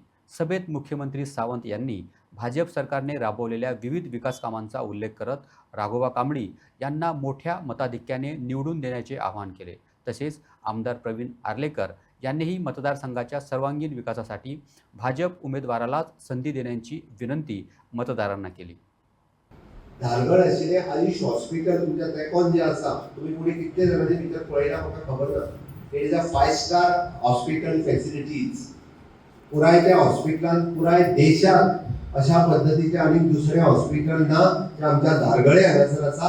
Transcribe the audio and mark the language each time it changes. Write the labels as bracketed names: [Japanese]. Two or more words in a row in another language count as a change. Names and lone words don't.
[Marathi] सभेत मुख्यमंत्री सावंत यांनी भाजप सरकारने राबवलेल्या विविध विकास कामांचा उल्लेख करत राघोबा कांबळी यांना मोठ्या मताधिक्याने निवडून देण्याचे आवाहन केले। तसेच आमदार प्रवीण आर्लेकर यांनीही मतदारसंघाच्या सर्वांगीण विकासासाठी भाजप उमेदवारालाच संधी देण्याची विनंती मतदारांना केली। [Konkani] धारगड आशिल्ले आयुष हॉस्पिटल तुमच्या तेकोन जे आसा तुम्ही कोणी कितले जाणांनी भितर पळयला म्हाका खबर ना। [English] It is a 5 star hospital facilities. [Konkani] पुराय त्या हॉस्पिटलान पुराय देशात अशा पद्धतीचे आणि दुसरे हॉस्पिटल ना जे आमच्या धारगळे हांगासर आसा।